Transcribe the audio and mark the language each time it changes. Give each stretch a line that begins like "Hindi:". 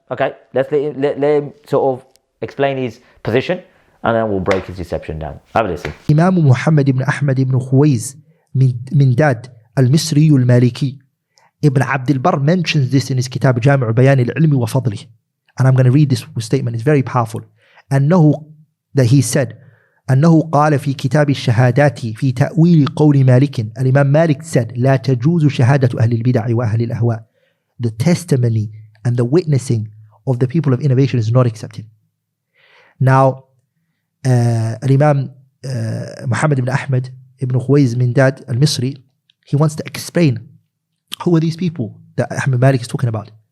English: Okay, let's let him sort of explain his position, and then we'll break his deception down. Have a listen. Imam Muhammad ibn Ahmad ibn Khuwaiz min Dad al-Misri al-Maliki. Ibn Abdul mentions this in his kitab Jami' Bayan al-Ilmi wa Fadli. And I'm going to read this statement. It's very powerful. That he said,
Arabic: أنه قال في كتاب الشهادات في تأويل قول مالك. الإمام
English: Malik said,
Arabic: لا تجوز شهادة أهل البدع وأهل الأهواء.
English: The testimony and the witnessing of the people of innovation is not accepted. Now, Imam Muhammad ibn Ahmad ibn Khuwaiz min Dad al-Misri, he wants to explain who are these people that Ahmad Malik is talking about.